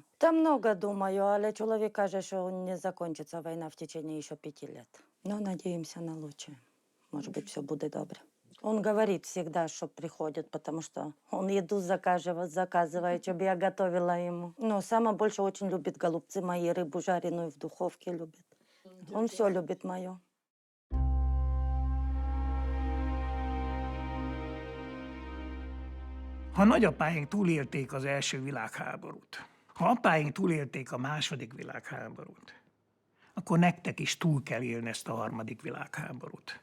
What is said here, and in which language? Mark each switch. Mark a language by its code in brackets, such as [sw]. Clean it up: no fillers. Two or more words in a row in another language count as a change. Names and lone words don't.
[ru] Там много думаю, але человек кажет, что не закончится война в течение еще 5 лет. Но надеемся на лучшее. Может быть, все будет добре. Он говорит всегда, что приходит, потому что он еду заказывает, чтобы я готовила ему. Но самое больше очень любит голубцы мои, рыбу жареную в духовке любит. Он все любит мое. [hu] Ha nagyapáink túlélték az első világháborút, ha apáink túlélték a második világháborút, akkor nektek is túl kell élni ezt a harmadik világháborút.